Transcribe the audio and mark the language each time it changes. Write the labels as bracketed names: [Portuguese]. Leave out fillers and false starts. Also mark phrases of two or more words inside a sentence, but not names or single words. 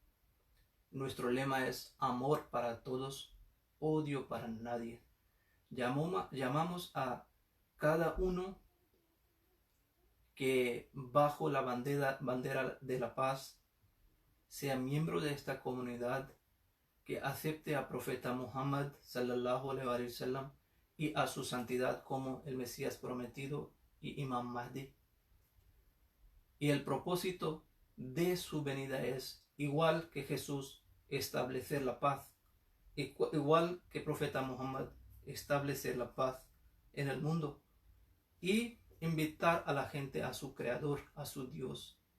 [Spanish] Nuestro lema es amor para todos odio para nadie. Llamamos a cada uno que bajo la bandera de la paz sea miembro de esta comunidad, que acepte a profeta Muhammad [Arabic] صلى الله عليه وسلم [Spanish] y a su santidad como el Mesías prometido y Imam Mahdi. Y el propósito de su venida es, igual que Jesús, establecer la paz, igual que profeta Muhammad, establecer la paz en el mundo y invitar a la gente a su Creador, a su Dios.